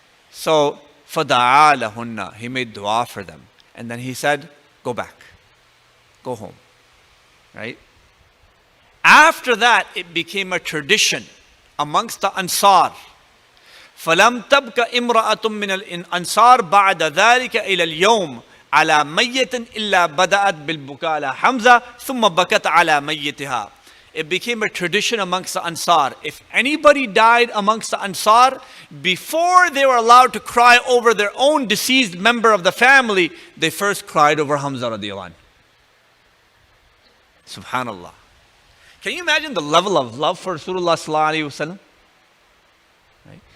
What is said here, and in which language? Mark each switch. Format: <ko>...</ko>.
<en>So</en> <ar>فَدَعَا لَهُنَّ,</ar> <en>he made dua for them. And then he said, go back. Go home. Right? After that, it became a tradition amongst the Ansar.</en> <ar>فَلَمْ تَبْكَ إِمْرَأَةٌ مِّنَ الْأَنصَارِ بَعْدَ ذَلِكَ إِلَى الْيَوْمِ على ميت إلا بدأت بالبكاء على حمزة ثم بكت على ميتها.</ar> <en>It became a tradition amongst the Ansar. If anybody died amongst the Ansar, before they were allowed to cry over their own deceased member of the family, they first cried over Hamza radiallahu anh. Subhanallah. Can you imagine the level of love for Rasulullah sallallahu alaihi wasallam? Right?</en>